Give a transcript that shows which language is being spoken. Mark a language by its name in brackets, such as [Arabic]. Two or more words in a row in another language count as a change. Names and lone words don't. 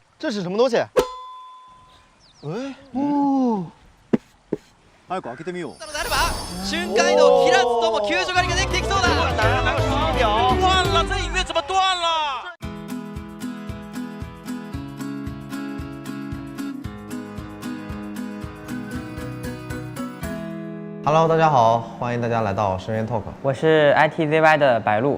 [Chinese] 是什么东西？哎，哦， [Japanese] 早く開けてみよう。瞬間移動切らずとも救助狩りができていきそうだ。 [Chinese] 断了，这影片怎么断了？ Hello， 大家好，欢迎大家来到深渊 Talk。我是 ITZY 的白鹿，